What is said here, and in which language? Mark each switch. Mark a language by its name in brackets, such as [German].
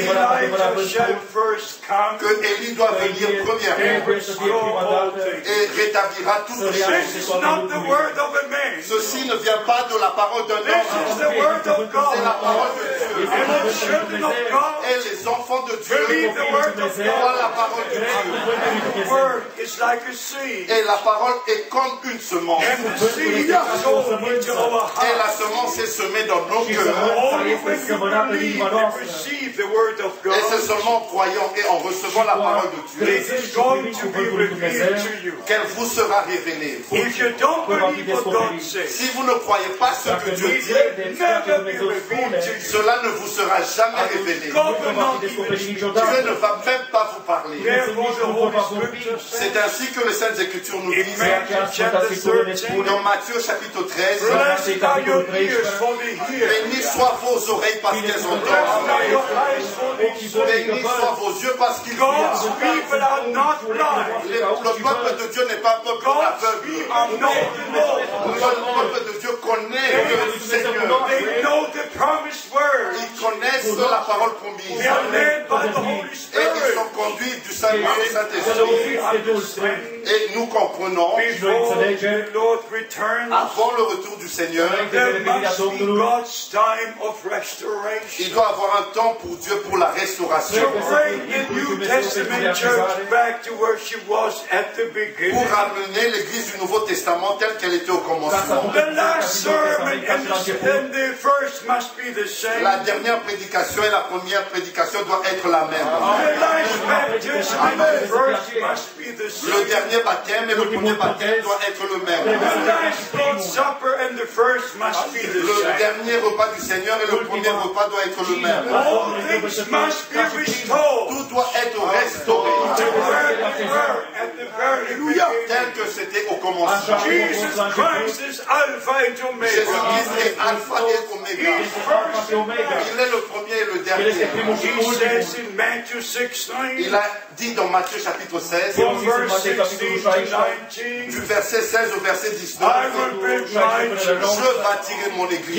[English] Elijah shall first come [French] que Élie doit venir premièrement [English] and restore all things. [French] et rétablira toutes [English] This [French] choses. [English] is not the word of a man. [French] Ceci ne vient pas de la parole d'un [English] This is [French] homme, [English] the word of [French] c'est la [English] God. [French] parole de Dieu. [English] And the children of God [French] Et les enfants de [English] believe [French] Dieu [English] the word of [French] croient la [English] God. [French] parole de Dieu. [English] The word is like a seed. [French] Et la parole est comme une semence. [English] And the seed is sown into our [French] Et la [English] hearts. [French] semence est semée dans nos cœurs. [English] Only when you believe and receive the word of [French] Et c'est [English] God, [French] seulement en croyant et en recevant la parole de Dieu [English] it is going to be revealed to you. [French] qu'elle vous sera révélée. [English] If you don't believe what God says, [French] Si vous ne croyez pas ce que Dieu [English] it [French] dit, [English] will never be revealed to you. [French] cela ne vous sera jamais révélé. [English] God will not even speak to [French] Dieu [English] you. [French] ne va même pas vous parler. [English] Therefore, the Holy Scripture [French] C'est [English] says [French] ainsi que les Saintes Écritures nous [English] in [French] disent [English] Matthew chapter 13, [French] dans Matthieu chapitre 13, [English] blessed are your ears for the hearing, [French] bénis soient vos oreilles parce qu'elles [English] blessed [French] entendent. [English] are your eyes for the seeing. [French] Bénis soient vos yeux parce qu'ils [English] God's [French] voient. [English] people are not blind. [French] Le peuple de Dieu n'est pas un peuple [English] God's [French] aveugle. [English] people know the Lord. [French] Le peuple de Dieu connaît le Seigneur. [English] They know the promised word. [French] Ils connaissent la parole [English] They [French] promise. [English] are led by the Holy [French] Et ils [English] Spirit. [French] sont conduits du Saint-Esprit. [English] So we understand [French] Et nous comprenons, [English] before the Lord returns, [French] avant le retour du Seigneur, [English] there must be God's time of restoration. [French] il doit avoir un temps pour Dieu pour la restauration. [English] To bring the New Testament church back to where she was at the [French] Pour [English] beginning. [French] ramener l'Église du Nouveau Testament telle qu'elle était au commencement. [English] The last sermon and the first must be the same. [French] La dernière prédication et la première prédication doivent être la même. [English] The last baptism and the first must be the [French] Le [English] same. [French] dernier baptême et le premier baptême doivent être le même. [English] The last Lord's Supper and the first must be the [French] Le [English] same. [French] dernier repas du Seigneur et le premier repas doivent être le même. [English] All things must be restored [French] Tout doit être restauré [English] to where they were at the very beginning. [French] tel que c'était au commencement. [English] Jesus Christ is Alpha and Omega. [French] Jésus-Christ est Alpha et Oméga. [English] He's first and last. [French] Il est le premier et le dernier. [English] He says in Matthew 6:9, [French] Il a dit dans Matthieu chapitre 16, [English] from verse 16 to 19, [French] du verset 16 au verset 19, [English] I will build my church. [French] je bâtirai mon église.